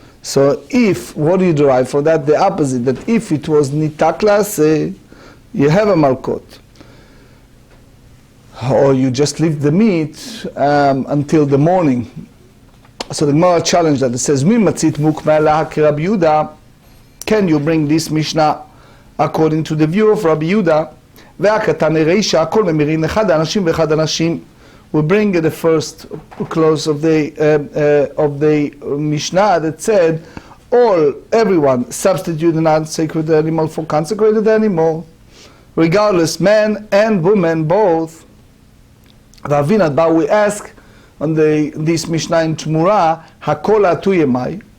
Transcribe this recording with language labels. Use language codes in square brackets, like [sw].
[en] So if, what do you derive for that? The opposite, that if it was nitak la'aseh, you have a malkot. Or you just leave the meat until the morning. So the Gemara challenged that. It says, [he] Mi matzit mukma lahak Rabbi Yehuda. [en] Can you bring this Mishnah according to the view of Rabbi Yehuda? [he] והקטן הרישא, הכל ממירין אחד האנשים ואחד האנשים. [en] We bring the first clause of the Mishnah that said, everyone substitute an unsacred animal for consecrated animal, regardless, men and women both. We ask on this Mishnah in Tmura, [he] hakol atuye mai.